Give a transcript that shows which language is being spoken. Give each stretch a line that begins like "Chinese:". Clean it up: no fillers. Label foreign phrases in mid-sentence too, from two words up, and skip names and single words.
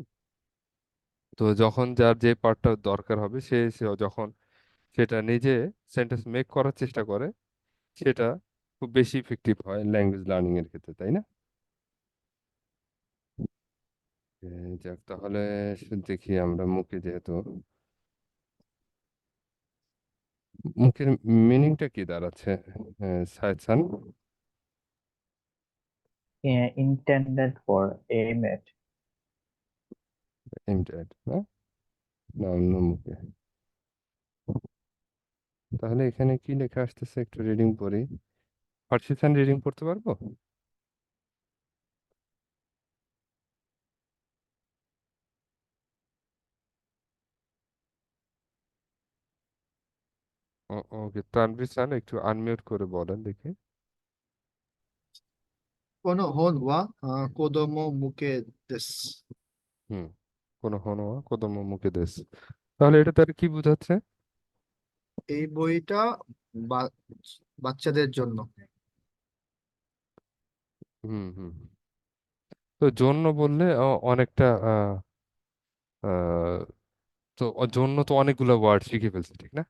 Bangla: তো যখন যার যে পার্টটা দরকার হবে সে যখন সেটা নিজে
English: sentence make
Bangla: করার চেষ্টা করে সেটা খুব বেশি ইফেক্টিভ হয়
English: language learning
Bangla: এর ক্ষেত্রে, তাই না? যাক তাহলে দেখি আমরা মুখে যেহেতু মুখের মিনিংটা কি দাঁড়াচ্ছে সাইসান?
English: intended for aim at
Bangla: এমটেড না, না অন্য মুখে। তাহলে এখানে কি লেখা আসতেছে একটু রিডিং পড়ি। পার্সিসান রিডিং পড়তে পারবো? ওকে, তানভীর স্যার একটু আনমিউট করে বলেন দেখি।
Japanese: この本は子供向けです。
Bangla: হুম,
Japanese: この本は子供向けです,
Bangla: তাহলে এটা তার কি বোঝাচ্ছে? এই বইটা বা- বাচ্চাদের জন্য। হুম হুম। তো জন্য বললে অনেকটা আহ, তো জন্য তো অনেকগুলো ওয়ার্ড শিখে ফেলছে ঠিক না?